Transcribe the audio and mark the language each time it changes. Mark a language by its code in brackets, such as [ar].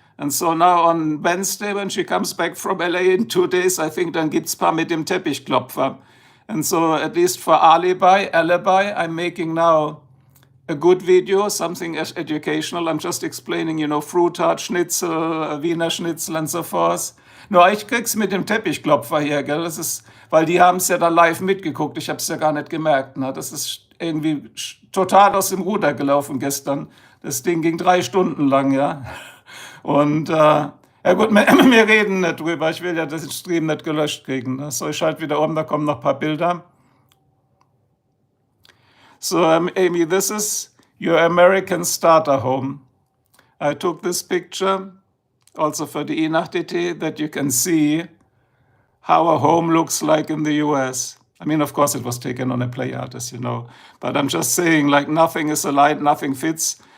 [en] And so now on Wednesday, when she comes back from LA in 2 days, I think [de] dann gibt's paar mit dem Teppichklopfer. [en] And so at least for alibi, I'm making now a good video, something educational. I'm just explaining, fruit tart, Schnitzel, Wiener Schnitzel and so forth. [de] Nur ich krieg's mit dem Teppichklopfer hier, gell? Das ist, weil die haben es ja dann live mitgeguckt. Ich habe es ja gar nicht gemerkt. Ne? Das ist irgendwie total aus dem Ruder gelaufen gestern. Das Ding ging 3 Stunden lang, ja. Und ja gut, wir reden nicht drüber. Ich will ja den Stream nicht gelöscht kriegen. Ne? So, ich schalte wieder um, da kommen noch ein paar Bilder. [en] So, Amy, this is your American starter home. I took this picture also for the E-Nacht-DT that you can see how a home looks like in the US. I mean, of course, it was taken on a play art, as you know. But I'm just saying, like, nothing is alike, nothing fits.